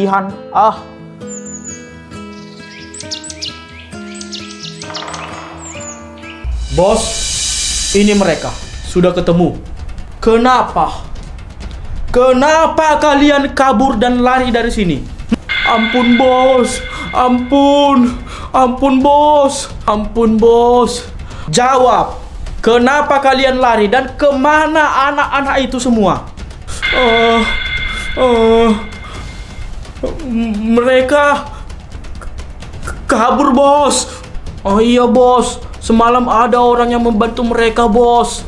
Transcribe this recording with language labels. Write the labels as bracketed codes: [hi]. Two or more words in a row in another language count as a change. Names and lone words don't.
[id] Bos, ini mereka sudah ketemu. Kenapa kalian kabur dan lari dari sini? Ampun bos, ampun bos. Jawab, kenapa kalian lari dan kemana anak-anak itu semua? Mereka kabur bos. Oh iya bos, semalam ada orang yang membantu mereka bos.